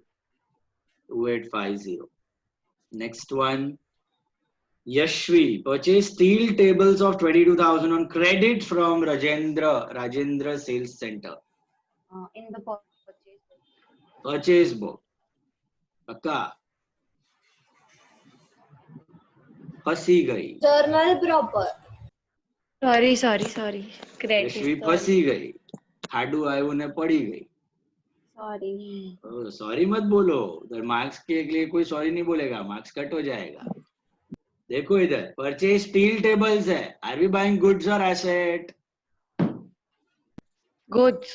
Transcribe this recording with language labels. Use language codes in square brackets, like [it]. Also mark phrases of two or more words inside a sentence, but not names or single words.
[en] 2850. Next one. Yashvi. Purchase steel tables of 22,000 on credit from Rajendra Sales Center. In the purchase book. Purchase book. Akka. [hi] फंसी गई. [en] Journal proper. Sorry. Credit. [hi] यशवी फंसी गई. हाडू आयु ने पड़ी गई. [en] Sorry. [hi] सॉरी मत बोलो. उधर मार्क्स के लिए कोई सॉरी नहीं बोलेगा, मार्क्स कट हो जाएगा. देखो इधर [en] purchase steel tables [hi] है. [en] are we buying goods or asset?